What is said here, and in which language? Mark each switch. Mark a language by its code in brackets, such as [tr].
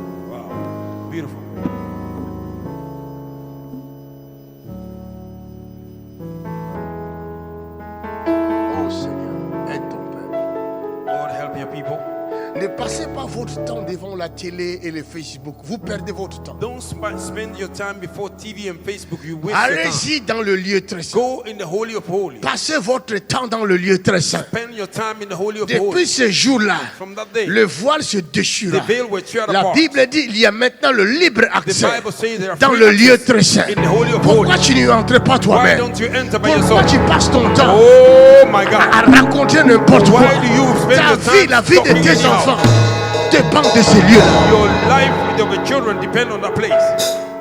[en] Wow, beautiful. [fr] Oh Seigneur, aide ton peuple. [en] Lord, help your people. [fr] Ne passez pas votre temps devant la télé et le Facebook. Vous perdez votre temps. [en] Don't spend your time before TV and Facebook. You waste your time. [fr] Allez-y dans le lieu très saint. [en] Go in the holy of holies. [fr] Passez votre temps dans le lieu très saint. [en] Spend your time in the holy of [fr] Depuis [en] holies. [fr] ce jour-là, [en] From that day, [fr] le voile se déchira. [en] the veil will tear [fr] La [en] apart. [fr] Bible dit il y a maintenant le libre [en] The [fr] accès [en] Bible says there are [fr] dans [en] free [fr] le lieu [en] access [fr] très saint. [en] in the holy of [fr] Pourquoi [en] holies. [fr] tu n'y entres pas [en] Why [fr] toi-même? [en] don't you enter by [fr] Pourquoi [en] yourself? [fr] tu passes ton temps [en] Oh my [fr] à [en] God. [fr] raconter n'importe quoi? [en] Why do you spend [fr] Ta [en] your [fr] vie, [en] time [fr] la vie de [en] talking [fr] tes [en] anyhow? [fr] enfants dépend de ces lieux-là. [en] Your life with your children depend on that place.